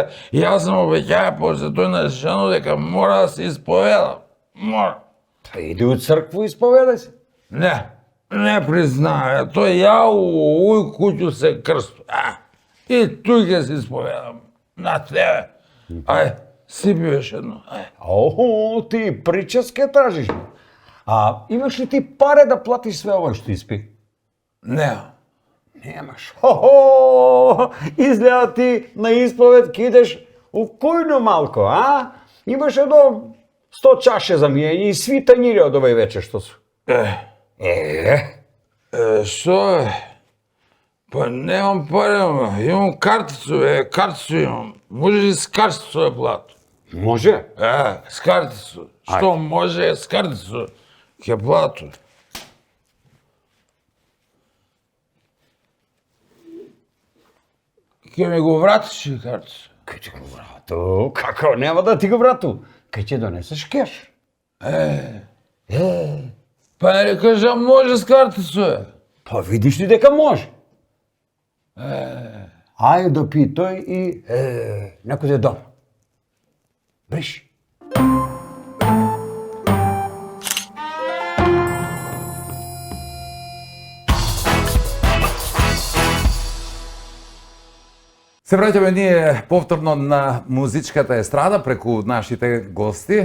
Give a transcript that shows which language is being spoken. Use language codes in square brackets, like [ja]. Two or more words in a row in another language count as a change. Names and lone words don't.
[mk] Јас сам обеќаја после тој на жено дека мора да се исповедам, мора. [sr] Та иди у цркву и исповедај се. [mk] Не признава, тој ја у овој куќу се крсту. И туј ќе се исповедам на тебе. [sr] Ај, Сипи još jedno. О, ти прическа тражиш. А имаш ли ти паре да платиш све ова што испи? Nema. Немаш. Хо-хо! [mk] Изгледа ти на исповед кидеш у кујно малко, а? Имаш едно 100 чаше за мијење и сви тањири од овај вечер што су. [sr] Što je? Pa nemam pare, imam karticu, karticu imam. Možeš i s karticu da platu? Може? S karticu. Što može s karticu? Ja platu. [mk] Ке ми го вратиш и karticu? Кај ти го врату? Како нема да ти го врату? Кај ќе донесеш кеш? [sr] Pa ne kažem može s karticu. [mk] Па видиш ли дека може? Ајде допитој и некој е дома. Бриш. Се враќаме ние повторно на музичката естрада преку нашите гости.